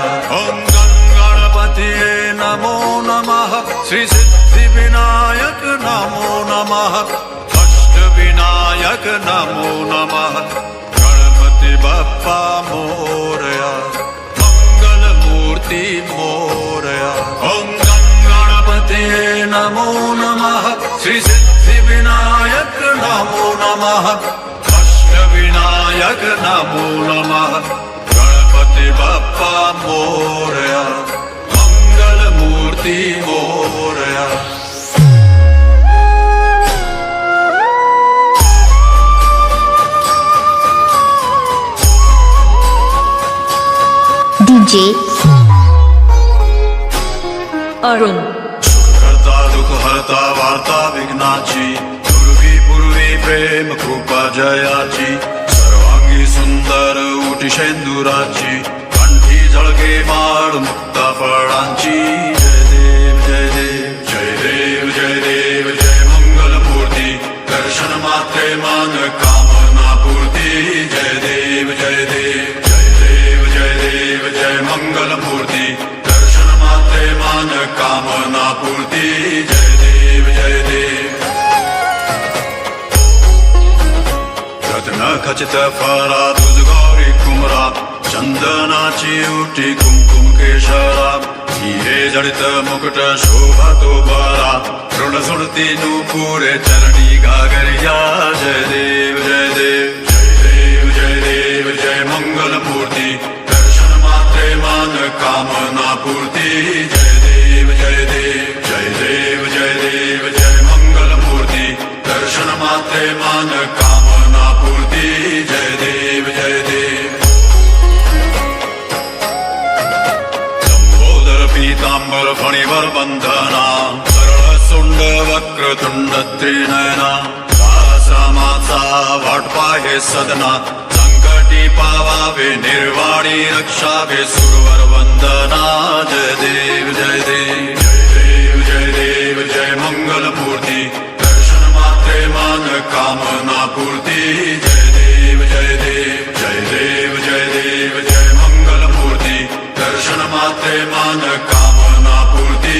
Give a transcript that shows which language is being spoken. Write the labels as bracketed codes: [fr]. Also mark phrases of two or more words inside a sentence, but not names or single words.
[sa] ओम गणपतये नमो नमः, श्री सिद्धिविनायक नमो नमः, अष्टविनायक नमो नमः, [mr] गणपति बप्पा मोरया, मंगल मूर्ति मोरया। [sa] ओम गणपतये नमो नमः, श्री सिद्धिविनायक नमो नमः, अष्टविनायक नमो नमः, [mr] गणपति बप्पा मोरया, मंगल मूर्ति मोरया। डीजे अरुण। सुखकर्ता दुख हरता वार्ता विघ्नाची, पूर्वी पूर्वी प्रेम कृपा जयाची, सर्वांगी सुंदर उटी शेंदुराची, कंठी झळके माळ मुक्ता फळांची। जय देव जय देव जय देव जय देव जय मंगल मूर्ती, दर्शन मात्रे मान कामना पूर्ती। जय देव जय देव जय देव जय देव जय मंगल मूर्ती, दर्शन मात्रे मान कामना पूर्ती। जय देव जय देव। रत्न खचित फरा तुझ गौरी कुमरा, चंदनाची उटी कुमकुम केशरा, हिरे जडित मुकुट शोभा तो बरा, ऋण सुरती नूपुरे चरणी घागरिया। जय देव जय देव जय देव जय देव जय मंगल मूर्ति, दर्शन मात्रे मान कामना पूर्ति। जय देव जय देव जय देव जय देव जय मंगल मूर्ति, दर्शन मात्रे मान कामना पूर्ति। जय देव जय देव। पीतांबर फणिवर बंधना, सरळ सुंड वक्रतुंड त्रिनयना, माचा वाट पाहे सदना, संकटी पावावे निर्वाणी रक्षावे सुरवर वंदना। जय देव जय देव जय देव जय देव जय मंगल मूर्ति, दर्शन मात्रे मान कामना पूर्ति। जय देव जय देव जय देव जय देव जय मंगल मूर्ति, दर्शन मात्रे मान कामना पूर्ति।